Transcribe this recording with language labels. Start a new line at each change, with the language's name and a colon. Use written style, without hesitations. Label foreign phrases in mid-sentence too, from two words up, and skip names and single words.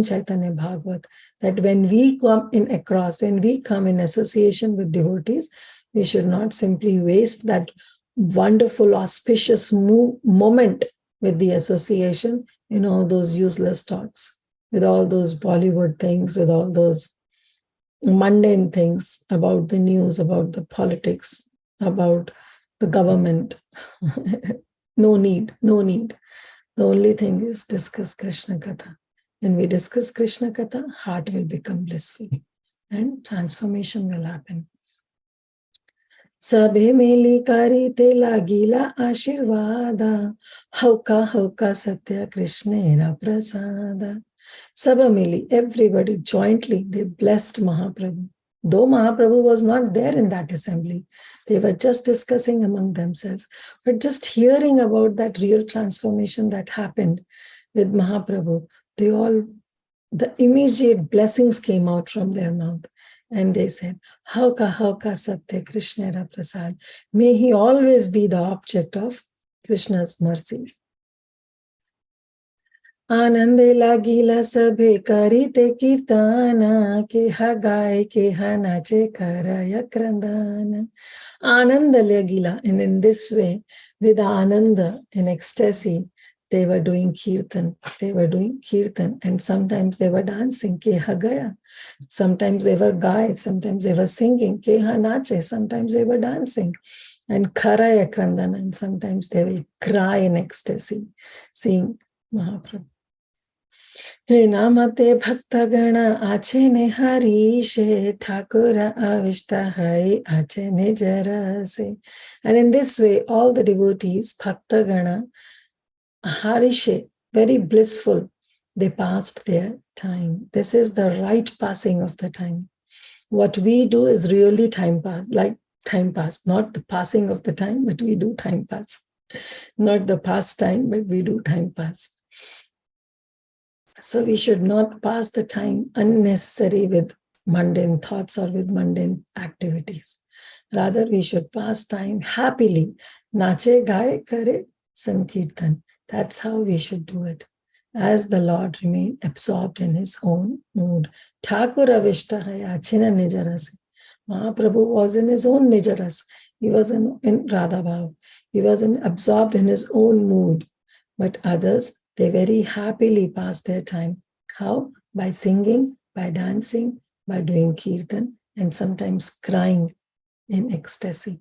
English: Chaitanya Bhagavat, that when we come in association with devotees, we should not simply waste that wonderful, auspicious moment with the association in all those useless talks, with all those Bollywood things, with all those mundane things about the news, about the politics, about the government. No need. The only thing is discuss Krishna Katha. When we discuss Krishna Katha, heart will become blissful and transformation will happen.
Bangla: সভে মেলি করি তে লাগিলা আশীর্বাদ, হউক সত্য কৃষ্ণের প্রসাদ. সভা মেলি,
English: everybody jointly, they blessed Mahaprabhu. Though Mahaprabhu was not there in that assembly, they were just discussing among themselves. But just hearing about that real transformation that happened with Mahaprabhu, the immediate blessings came out from their mouth. And they said,
Bangla: হউক সত্য কৃষ্ণের প্রসাদ.
English: May he always be the object of Krishna's mercy.
Bangla: আনন্দে লাগিলা সভে করিতে কীর্তন, কেহ গায় কেহ নাচে করয়ে ক্রন্দন. আনন্দ লাগিলা,
English: and in this way, with Ananda, in ecstasy, they were doing kirtan. And sometimes they were dancing,
Bangla: কেহ গায়.
English: Sometimes they were gaye, sometimes they were singing,
Bangla: কেহ নাচে,
English: sometimes they were dancing. And
Bangla: করয়ে ক্রন্দন,
English: and sometimes they will cry in ecstasy, seeing Mahaprabhu.
Bangla: হেন মতে ভক্ত গণ আছেন হরিষে ঠাকুর আবিষ্ট হই আছেন যে রসে.
English: And in this way, all the devotees,
Bangla: ভক্ত গণ, হরিষে,
English: very blissful, they passed their time. This is the right passing of the time. What we do is really time pass, like time pass, not the passing of the time, but we do time pass. Not the pastime, but we do time pass. So we should not pass the time unnecessary with mundane thoughts or with mundane activities. Rather, we should pass time happily.
Bangla: নাচে গায়ে করে সংকীর্তন.
English: That's how we should do it. As the Lord remained absorbed in his own mood.
Bangla: ঠাকুর আবিষ্ট হই আছিনা নিজরস.
English: Mahaprabhu was in his own nijaras. He was in Radha Bhav. He was absorbed in his own mood. But others, they very happily pass their time. How? By singing, by dancing, by doing kirtan, and sometimes crying in ecstasy.